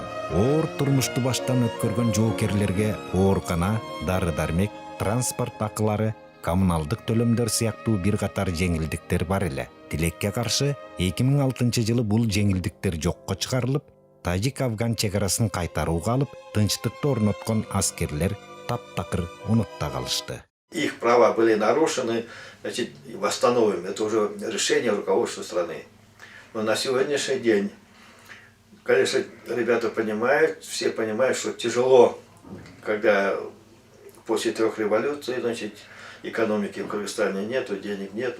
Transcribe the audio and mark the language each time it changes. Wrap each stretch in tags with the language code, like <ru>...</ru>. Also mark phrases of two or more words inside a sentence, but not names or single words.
<ky>Оор турмушту баштан өткөргөн жоокерлерге оорукана, дары-дармек, транспорт акылары, коммуналдык төлөмдөр сыяктуу бир катар жеңилдиктер бар эле. Тилекке каршы 2006 жылы бул жеңилдиктер жокко чыгарылып, Тажик-Афган чегарасын кайтарууга алып, тынчтыкты орноткон аскерлер таптакыр унутта калышты.</ky> <ru>Их права были нарушены, значит, восстановим. Это уже решение руководства страны. Но на сегодняшний день, конечно, ребята понимают, все понимают, что тяжело, когда после 3 революций, значит, экономики в Кыргызстане нету, денег нет.</ru>